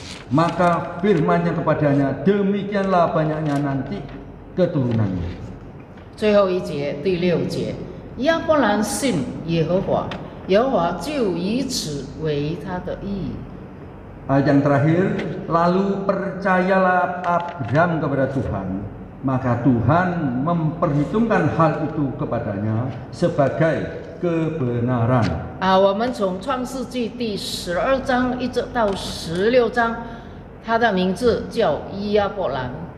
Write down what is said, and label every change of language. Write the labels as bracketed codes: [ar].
[id] Maka firman-Nya kepadanya, "Demikianlah banyaknya nanti keturunannya." [zh] 最后一节，第6节，亚伯兰信耶和华，耶和华就以此为他的义。 [id] Ayat yang terakhir, lalu percayalah Abram kepada Tuhan, maka Tuhan memperhitungkan hal itu kepadanya sebagai kebenaran. [zh] 我们从创世纪第12章一直到16章，他的名字叫亚伯兰。